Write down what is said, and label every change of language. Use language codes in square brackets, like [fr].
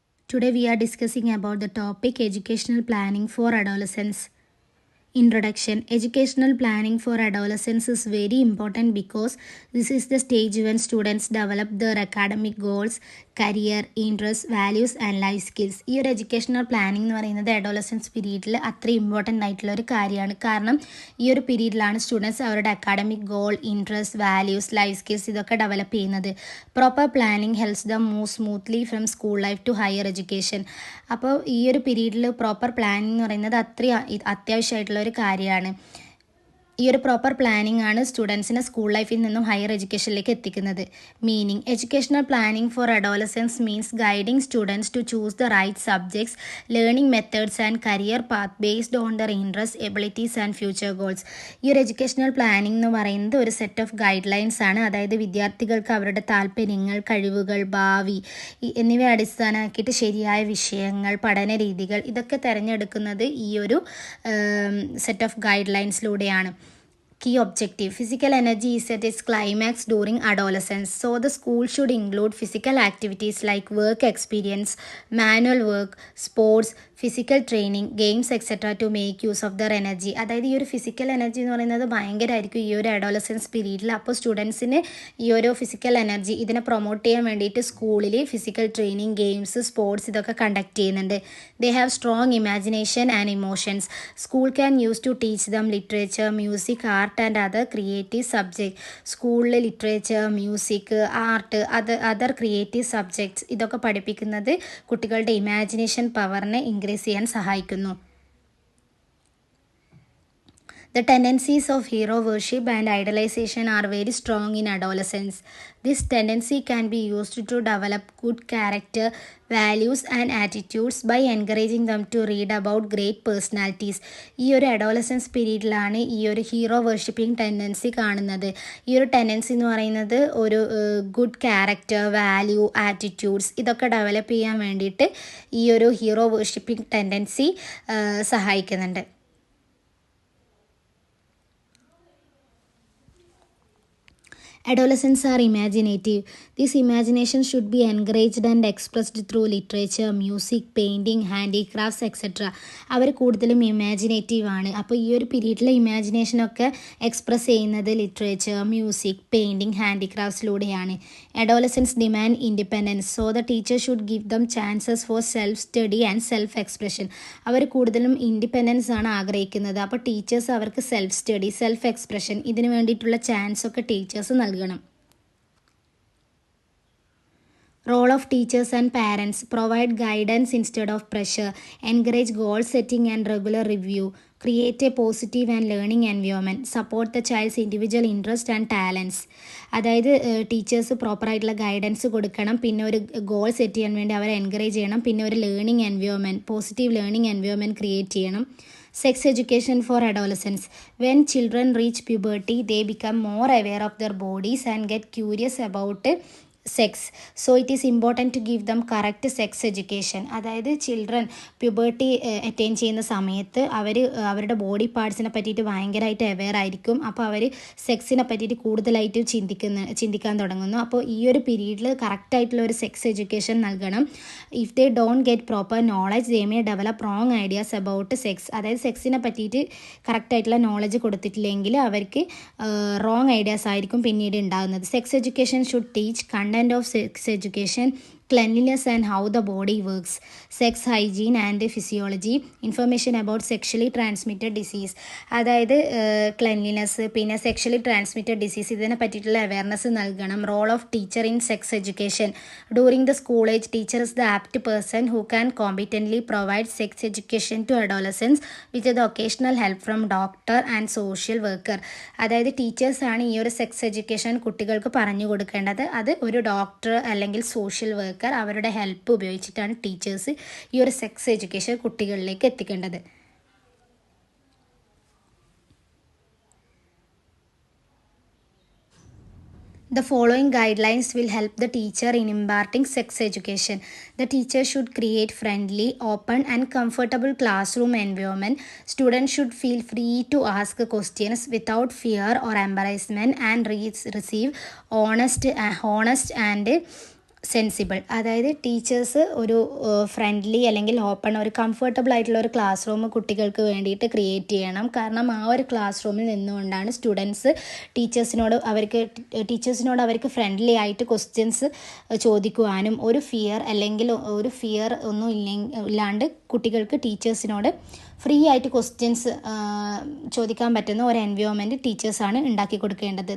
[en] Today we are discussing about the topic educational planning for adolescents. Introduction. Educational planning for adolescents is very important because this is the stage when students develop their academic goals, career, interests, values and life skills. [ml] ഈ ഒരു educational planning എന്ന് പറയുന്നത് adolescence പീരീഡിൽ അത്ര important ആയിട്ടുള്ള ഒരു കാര്യമാണ്. കാരണം ഈ ഒരു പീരീഡിലാണ് സ്റ്റുഡൻസ് അവരുടെ academic goal, interest, values, life skills ഇതൊക്കെ ഡെവലപ്പ് ചെയ്യുന്നത്. [en] Proper planning helps them move smoothly from school life to higher education. [ml] അപ്പോൾ ഈ ഒരു പീരീഡിൽ പ്രോപ്പർ പ്ലാനിങ് എന്ന് പറയുന്നത് അത്യാവശ്യമായിട്ടുള്ള ഒരു കാര്യമാണ്. ഈ ഒരു പ്രോപ്പർ പ്ലാനിംഗ് ആണ് സ്റ്റുഡൻസിനെ സ്കൂൾ ലൈഫിൽ നിന്നും ഹയർ എഡ്യൂക്കേഷനിലേക്ക് എത്തിക്കുന്നത്. Meaning. [en] Educational planning for adolescence means guiding students to choose the right subjects, learning methods and career path based on their interest, abilities and future goals. [ml] ഈ ഒരു എഡ്യൂക്കേഷണൽ പ്ലാനിംഗ് എന്ന് പറയുന്നത് ഒരു set of guide lines ആണ്. അതായത് വിദ്യാർത്ഥികൾക്ക് അവരുടെ താല്പര്യങ്ങൾ, കഴിവുകൾ, ഭാവി എന്നിവയെ അടിസ്ഥാനമാക്കിയിട്ട് ശരിയായ വിഷയങ്ങൾ, പഠന രീതികൾ ഇതൊക്കെ തിരഞ്ഞെടുക്കുന്നത് ഈ ഒരു set of guide ലൈൻസിലൂടെയാണ്. [en] Key objective. Physical energy is at its climax during adolescence. So the school should include physical activities like work experience, manual work, sports, physical training, games etc. to make use of their energy. [ml] അതായത് ഈ ഒരു physical energy എന്ന് പറയുന്നത് ഭയങ്കരമായിരിക്കും ഈ ഒരു adolescence പീരീഡിൽ. അപ്പോൾ സ്റ്റുഡൻസിന് ഈ ഒരു ഫിസിക്കൽ എനർജി ഇതിനെ പ്രൊമോട്ട് ചെയ്യാൻ വേണ്ടിയിട്ട് സ്കൂളിൽ ഫിസിക്കൽ ട്രെയിനിങ്, ഗെയിംസ്, സ്പോർട്സ് ഇതൊക്കെ കണ്ടക്ട് ചെയ്യുന്നുണ്ട്. [en] They have strong imagination and emotions. School can use to teach them literature, music, art and other creative subject. [ml] സ്കൂളിൽ literature, music, art, other creative subjects ഇതൊക്കെ പഠിപ്പിക്കുന്നത് കുട്ടികളുടെ imagination പവറിനെ increase ചെയ്യാൻ സഹായിക്കുന്നു. [en] The tendencies of hero worship and idolization are very strong in adolescence. This tendency can be used to develop good character, values and attitudes by encouraging them to read about great personalities. [ml] ഈ ഒരു adolescence പീരീഡിലാണ് ഈ ഒരു hero worshipping tendency കാണുന്നത്. ഈ ഒരു tendency എന്ന് പറയുന്നത് ഒരു ഗുഡ് ക്യാരക്ടർ, വാല്യൂ, ആറ്റിറ്റ്യൂഡ്സ് ഇതൊക്കെ ഡെവലപ്പ് ചെയ്യാൻ വേണ്ടിയിട്ട് ഈ ഒരു ഹീറോ വർഷിപ്പിംഗ് ടെൻഡൻസി സഹായിക്കുന്നുണ്ട്. [en] Adolescents are imaginative. This imagination should be encouraged and expressed through literature, music, painting, handicrafts etc. [ml] അവർ കൂടുതലും ഇമാജിനേറ്റീവ് ആണ്. അപ്പോൾ ഈ ഒരു പീരീഡിലെ ഇമാജിനേഷനൊക്കെ എക്സ്പ്രസ് ചെയ്യുന്നത് literature, music, painting, ഹാൻഡിക്രാഫ്റ്റ്സിലൂടെയാണ്. [en] Adolescents demand independence, so the teacher should give them chances for self-study and self-expression. [ml] അവർ കൂടുതലും independence ആണ് ആഗ്രഹിക്കുന്നത്. അപ്പോൾ ടീച്ചേഴ്സ് അവർക്ക് സെൽഫ് സ്റ്റഡി, സെൽഫ് എക്സ്പ്രഷൻ ഇതിന് വേണ്ടിയിട്ടുള്ള ചാൻസ് ഒക്കെ ടീച്ചേഴ്സ് നൽകണം. [en] Role of teachers and parents. Provide guidance instead of pressure. Encourage goal setting and regular review. Create a positive and learning environment. Support the child's individual interest and talents. [ml] അതായത് teachers പ്രോപ്പറായിട്ടുള്ള guidance കൊടുക്കണം, പിന്നെ ഒരു goal set ചെയ്യാൻ വേണ്ടി അവരെ encourage ചെയ്യണം, പിന്നെ ഒരു learning environment, positive learning environment create ചെയ്യണം. [en] Sex education for adolescents. When children reach puberty, they become more aware of their bodies and get curious about sex. So it is important to give them correct sex education. [ml] അതായത് children puberty attain ചെയ്യുന്ന സമയത്ത് അവരുടെ body പാർട്സിനെ പറ്റിയിട്ട് ഭയങ്കരമായിട്ട് aware ആയിരിക്കും. അപ്പോൾ അവർ സെക്സിനെ പറ്റിയിട്ട് കൂടുതലായിട്ട് ചിന്തിക്കാൻ തുടങ്ങുന്നു. അപ്പോൾ ഈ ഒരു പീരീഡിൽ കറക്റ്റായിട്ടുള്ള ഒരു സെക്സ് എഡ്യൂക്കേഷൻ നൽകണം. [en] If they don't get proper knowledge they may develop wrong ideas about sex. [ml] അതായത് സെക്സിനെ പറ്റിയിട്ട് കറക്റ്റായിട്ടുള്ള നോളജ് കൊടുത്തിട്ടില്ലെങ്കിൽ അവർക്ക് റോങ് ഐഡിയാസ് ആയിരിക്കും പിന്നീട് ഉണ്ടാകുന്നത്. [en] Sex education should teach content of sex education, cleanliness and how the body works, sex hygiene and physiology, information about sexually transmitted disease. [ml] അതായത് cleanliness, പിന്നെ sexually transmitted disease ഇതിനെ പറ്റിയിട്ടുള്ള അവയർനെസ് നൽകണം. [en] Role of teacher in sex education. During the school age teacher is the apt person who can competently provide sex education to adolescence with the occasional help from doctor and social worker. [ml] അതായത് ടീച്ചേഴ്സാണ് ഈ ഒരു sex education കുട്ടികൾക്ക് പറഞ്ഞു കൊടുക്കേണ്ടത്. അത് ഒരു doctor അല്ലെങ്കിൽ social worker അവരുടെ ഹെൽപ്പ് ഉപയോഗിച്ചിട്ടാണ് ടീച്ചേഴ്സ് ഈ ഒരു സെക്സ് എഡ്യൂക്കേഷൻ കുട്ടികളിലേക്ക് എത്തിക്കേണ്ടത്. [en] The following guidelines will help the teacher in imparting sex education. The teacher should create friendly, open and comfortable classroom environment. Students should feel free to ask questions without fear or embarrassment and receive honest and [ml] sensible, അതായത് teachers ഒരു friendly അല്ലെങ്കിൽ open, ഒരു comfortable ആയിട്ടുള്ള ഒരു class room കുട്ടികൾക്ക് വേണ്ടിയിട്ട് create ചെയ്യണം. കാരണം ആ ഒരു ക്ലാസ് റൂമിൽ നിന്നുകൊണ്ടാണ് സ്റ്റുഡൻസ് ടീച്ചേഴ്സിനോട് അവർക്ക് ഫ്രണ്ട്ലി ആയിട്ട് ക്വസ്റ്റ്യൻസ് ചോദിക്കുവാനും ഒരു ഫിയർ ഒന്നും ഇല്ലാണ്ട് കുട്ടികൾക്ക് ടീച്ചേഴ്സിനോട് ഫ്രീ ആയിട്ട് ക്വസ്റ്റ്യൻസ് ചോദിക്കാൻ പറ്റുന്ന ഒരു എൻവയോൺമെൻറ്റ് ടീച്ചേഴ്സാണ് ഉണ്ടാക്കി കൊടുക്കേണ്ടത്.